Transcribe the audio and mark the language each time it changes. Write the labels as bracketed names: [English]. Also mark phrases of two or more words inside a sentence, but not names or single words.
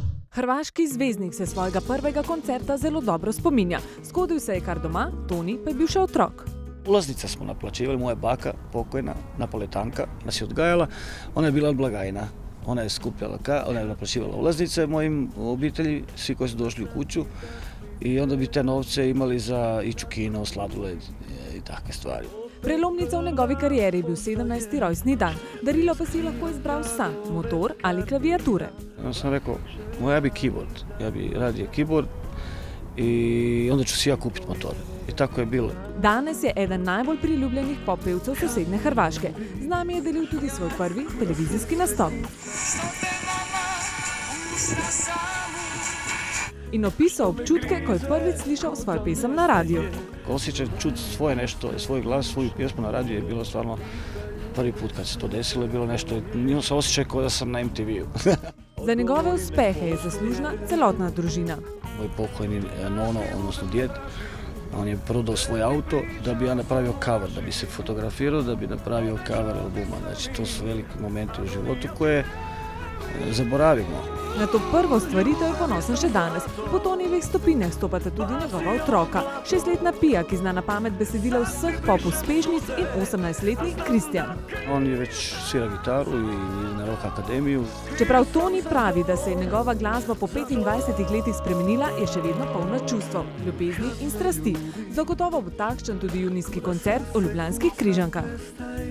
[Slovenian] Hrvaški zvezdnik se svojega prvega koncerta zelo dobro spominja. Zgodil se je kar doma, Toni pa je bil še otrok. [Croatian] Ulaznice smo naplaćivali, moja baka, pokojna, napoletanka, nas je odgajala, ona je bila blagajna. Ona je skupljala, ona je naplaćivala ulaznice mojim obitelji, svi koji su došli u kuću i onda bi te novce imali za ići u kino, sladoled i takve stvari. [Slovenian] Prelomnica v njegovi karieri je bil 17. rojstni dan. Darilo pa si lahko izbral sam, motor ali klaviature. [Croatian] Onda sam rekao, ja bi keyboard, ja bi radio keyboard i onda ću si ja kupiti motor. I tako je bilo. [Slovenian] Danes je eden najbolj priljubljenih poppevcev sosednje Hrvaške. Z nami je delil tudi svoj prvi televizijski nastop. In opisal občutke, ko je prvič slišal svoj pesem na radiju. [Croatian] Osjećaj čuti svoje nešto, svoj glas, svoju pjesmu na radiju je bilo stvarno prvi put kad se to desilo, je bilo nešto, imao sam osjećaj kao da sam na MTV-u. [Slovenian] Za njegove uspehe je zaslužna celotna družina. [Croatian] Moj pokojni nono, odnosno djed, on je prodao svoj auto da bi ja napravio cover, da bi se fotografirao, da bi napravio cover albuma. Znači, to su veliki momenti u životu koje zaboravimo. [Slovenian] Na to prvo stvaritev je ponosen še danes. Po Tonijevih stopinjah stopata tudi njegova otroka. 6-letna Pija, ki zna na pamet besedila vseh pop uspešnic, in 18-letni Kristjan. [Croatian] On je već svira gitaru i na Rock Akademiju. [Slovenian] Čeprav Toni pravi, da se je njegova glasba po 25 letih spremenila, je še vedno polna čustev, ljubezni in strasti. Zagotovo bo takšen tudi junijski koncert v Ljubljanskih Križankah.